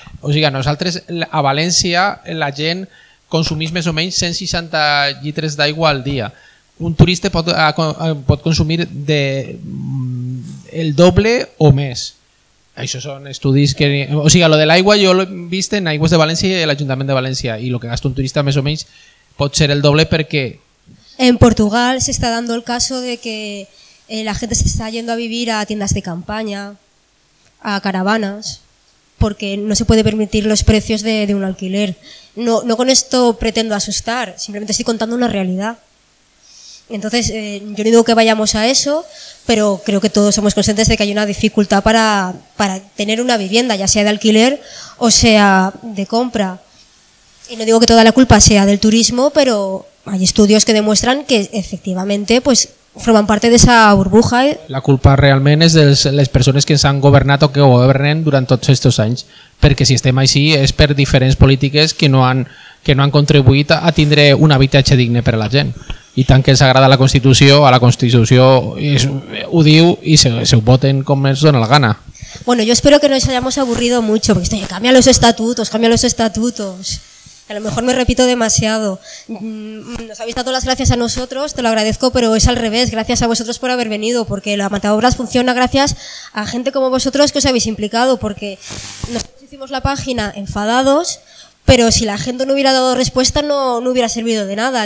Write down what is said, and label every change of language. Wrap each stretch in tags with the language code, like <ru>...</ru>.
<ca>O sigui, nosaltres a València la gent consumís més o menys 160 litres d'aigua al dia. Un turista pot consumir el doble o més. Això són estudis que... O sigui, lo de l'aigua jo l'he vist en Aigües de València i l'Ajuntament de València, i el que gasta un turista més o menys pot ser el doble perquè...</ca> <es>En Portugal se está dando el caso de que la gente se está yendo a vivir a tiendas de campaña, a caravanas, porque no se puede permitir los precios de un alquiler. No con esto pretendo asustar, simplemente estoy contando una realidad. Entonces, yo no digo que vayamos a eso, pero creo que todos somos conscientes de que hay una dificultad para tener una vivienda, ya sea de alquiler o sea de compra. Y no digo que toda la culpa sea del turismo, pero hay estudios que demuestran que efectivamente, pues, forman parte de esa burbuja.</es> <ca>La culpa realment és de les persones que ens han governat o que governen durant tots aquests anys, perquè si estem així és per diferents polítiques que no han contribuït a tindre un habitatge digne per a la gent. I tant que ens agrada la Constitució, a la Constitució ho diu i se ho voten com ens dona la gana.</ca> <es>Bueno, yo espero que no nos hayamos aburrido mucho, porque estoy, cambia los estatutos. A lo mejor me repito demasiado. Nos habéis dado las gracias a nosotros, te lo agradezco, pero es al revés. Gracias a vosotros por haber venido, porque la Mataobras funciona gracias a gente como vosotros que os habéis implicado, porque nosotros hicimos la página enfadados, pero si la gente no hubiera dado respuesta no hubiera servido de nada.</es>